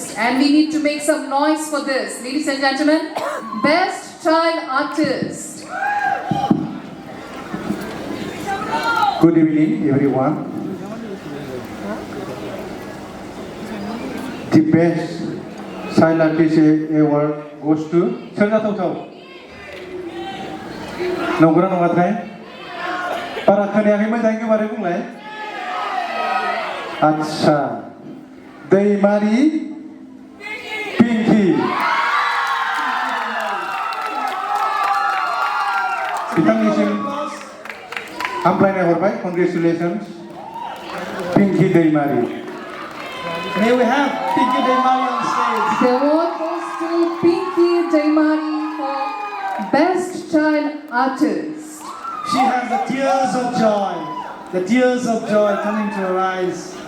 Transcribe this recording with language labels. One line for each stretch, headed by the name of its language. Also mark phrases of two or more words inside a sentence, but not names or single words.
English: And we need to make some noise for this. Ladies and gentlemen, Best Child Artist. Good evening, everyone. The Best Child Artist Award goes to Serna Tautau.
Bodo: Nongkora nongatrai. Para khaniakai moजाङै बारै बुंलाय.
English: Acha. दैमारि Pinky.
Bodo: बिथांनिसिम हामलायनाय हरबाय.
English: Congratulations. Pinky दैमारि. May we have Pinky दैमारि on stage. The award goes to Pinky दैमारि for Best Child Artist. She has the tears of joy coming to her eyes.